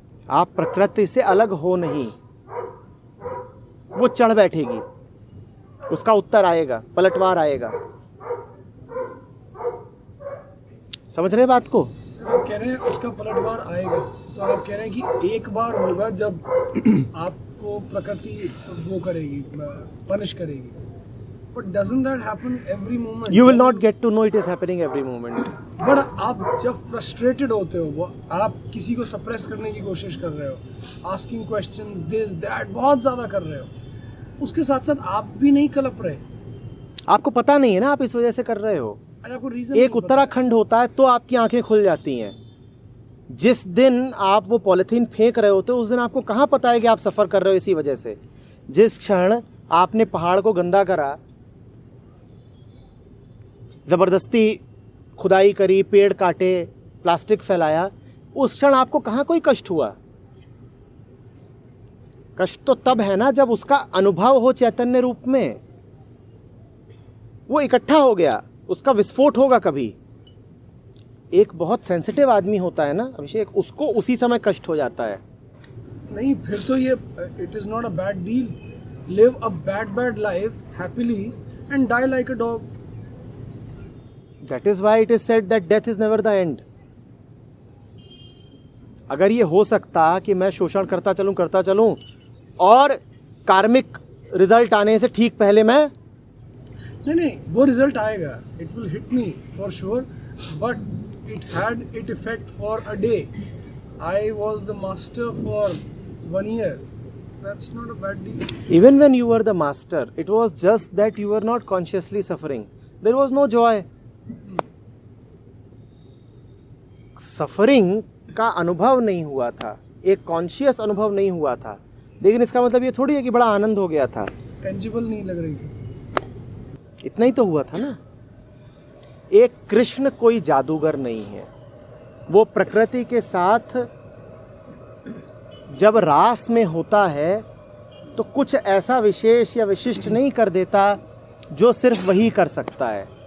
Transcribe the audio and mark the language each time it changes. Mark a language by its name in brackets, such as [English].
[Hindi] आप प्रकृति से अलग हो नहीं। वो चढ़ बैठेगी, उसका उत्तर आएगा, पलटवार आएगा। समझ रहे बात को? सर आप कह रहे हैं उसका पलटवार आएगा, तो आप कह रहे हैं कि एक बार होगा जब आपको प्रकृति वो करेगी, पनिश करेगी। [English] But doesn't that happen every moment? You will not get to know it is happening every moment. [Hindi] But आप जब फ्रस्ट्रेटेड होते हो, वो आप किसी को सप्रेस करने की कोशिश कर रहे हो, [English] asking questions, this that [Hindi] बहुत ज़्यादा कर रहे हो, उसके साथ साथ आप भी नहीं कलप रहे। आपको पता नहीं है ना आप इस वजह से कर रहे हो। आज आपको रीजन एक उत्तराखंड होता है तो आपकी आंखें खुल जाती हैं। जिस दिन आप वो पॉलीथीन फेंक रहे होते हो उस दिन आपको कहाँ पता है कि आप सफ़र कर रहे हो इसी वजह से। जिस क्षण आपने पहाड़ को गंदा करा, ज़बरदस्ती खुदाई करी, पेड़ काटे, प्लास्टिक फैलाया, उस क्षण आपको कहाँ कोई कष्ट हुआ। कष्ट तो तब है ना जब उसका अनुभव हो चैतन्य रूप में, वो इकट्ठा हो गया, उसका विस्फोट होगा कभी। एक बहुत सेंसिटिव आदमी होता है ना अभिषेक, उसको उसी समय कष्ट हो जाता है। नहीं, फिर तो ये [English] It is not a bad deal. Live a bad life happily and die like a dog. That is why it is said that death is never the end. [Hindi] अगर ये हो सकता कि मैं शोषण करता चलूं और कार्मिक रिजल्ट आने से ठीक पहले मैं नहीं, वो रिजल्ट आएगा, [English] It will hit me for sure, but it had it effect for a day. I was the master for 1 year. That's not a bad deal. even when you were the master, it was just that you were not consciously suffering. There was no joy. [Hindi] Suffering का अनुभव नहीं हुआ था, एक conscious अनुभव नहीं हुआ था, लेकिन इसका मतलब ये थोड़ी है कि बड़ा आनंद हो गया था। टेंजिबल नहीं लग रही थी। इतना ही तो हुआ था ना। एक कृष्ण कोई जादूगर नहीं है, वो प्रकृति के साथ जब रास में होता है तो कुछ ऐसा विशेष या विशिष्ट नहीं कर देता जो सिर्फ वही कर सकता है।